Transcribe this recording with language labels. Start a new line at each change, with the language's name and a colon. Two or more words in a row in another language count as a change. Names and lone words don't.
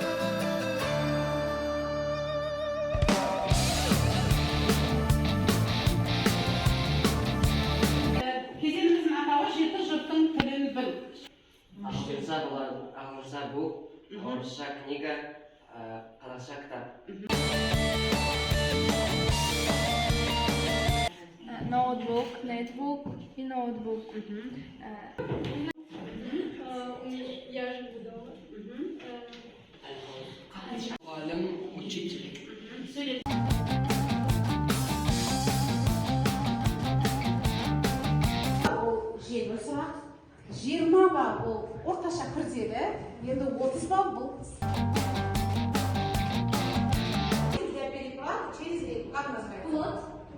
Kazakh: Кезеңіміздің атауы жеті жұрттың тілін біл. Ағылшынша болады, ағылшынша бук, орысша книга, қазақша кітап. Notebook,
Russian: netbook и ноутбук. Я живу дома. Muallim, учитель.
Kazakh: Ол жеңіл сұрақ. 20 ба бұл орташа күрделі, енді 30 ба бұл.
Russian: Для переправки через реку, как называется?